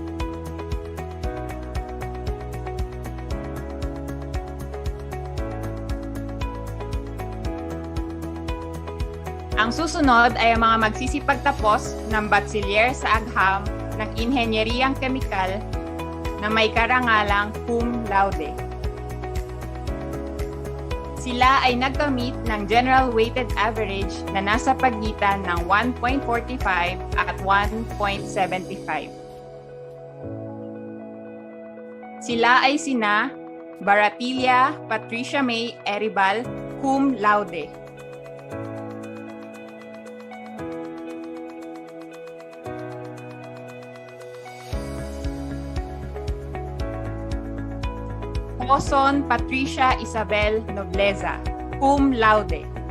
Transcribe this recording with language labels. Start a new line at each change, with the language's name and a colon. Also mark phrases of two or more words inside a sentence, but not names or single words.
Filipino: Ang susunod ay ang mga magsisipagtapos ng bachelier sa agham ng Inhenyeriyang Kemikal na may karangalang
Latin: cum laude.
Filipino: Sila ay nagkamit ng
English: general weighted average
Filipino: na nasa pagitan ng 1.45 at 1.75. Sila ay sina Baratilia Patricia May Eribal,
Latin: cum laude.
Filipino: Oson Patricia Isabel Nobleza,
Latin: cum laude.